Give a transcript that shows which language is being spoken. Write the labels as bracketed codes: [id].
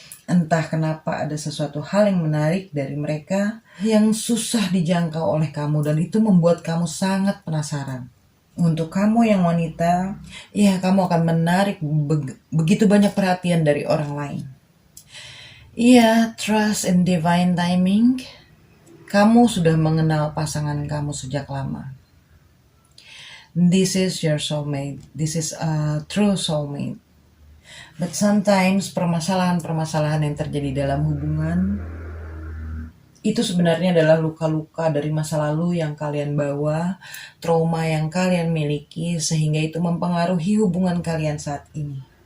[id] Entah kenapa ada sesuatu hal yang menarik dari mereka yang susah dijangkau oleh kamu dan itu membuat kamu sangat penasaran. Untuk kamu yang wanita, ya kamu akan menarik begitu banyak perhatian dari orang lain. [en] Iya, trust in divine timing. [id] Kamu sudah mengenal pasangan kamu sejak lama. [en] This is your soulmate. This is a true soulmate. But sometimes [id] permasalahan-permasalahan yang terjadi dalam hubungan itu sebenarnya adalah luka-luka dari masa lalu yang kalian bawa, trauma yang kalian miliki sehingga itu mempengaruhi hubungan kalian saat ini.